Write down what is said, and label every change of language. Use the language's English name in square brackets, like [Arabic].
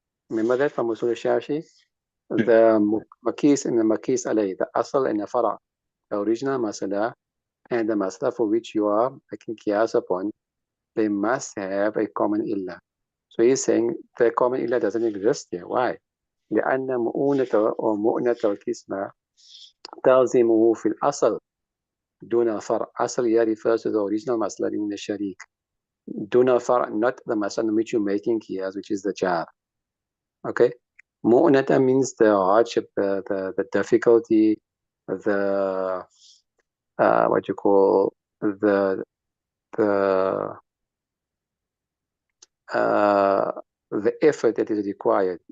[English] Remember that from Usul al-Shashi? The makis and the makis alay, the asal and the fara, the original masala and the masala for which you are making qiyas upon, they must have a common illah. So he's saying the common illah doesn't exist here. Why? [Arabic] لأن مؤونة القسمة تلزمه في الأصل دون فرع. [English] أصل here refers to the original masla in the sharik. [Arabic] دون فرع, [English] not the masla which you're making here, which is the jar. Okay? مؤونة means the hardship, the difficulty, the what you call the uh, the effort that is required.